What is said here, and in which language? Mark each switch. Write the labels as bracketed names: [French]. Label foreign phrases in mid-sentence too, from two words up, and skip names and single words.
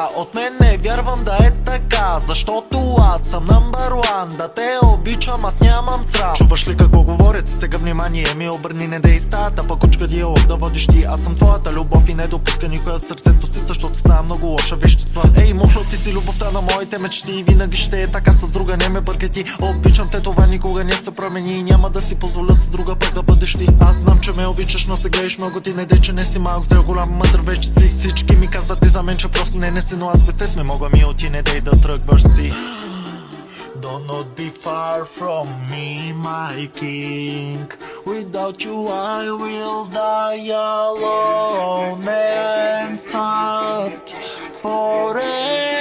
[Bulgarian] От мен не вярвам да е така. Защото аз съм [English] number one. [Bulgarian] Да те обичам, аз нямам срам. Чуваш ли какво говорят? Сега внимание ми обърни, не дей стата. Пък учка диалог да водиш ти. Аз съм твоята любов и не допуска никоя в сърцето си, защото става много лоша вещества. Ей, мушло, ти си любовта на моите мечти и винаги ще е така, с друга не ме бъркай ти. Обичам те, това никога не се промени и няма да си позволя с друга пък да бъдеш ти. Аз знам, че ме обичаш, но се гледаш много, ти не дей, че не си малък, зрел, голям, мъдър вече си. Всички ми казват ти за мен, че просто не си, но аз без теб не мога, ми оти, не дей да тръгваш си. [English] Do not be far from me, my king. Without you I will die alone and sad forever.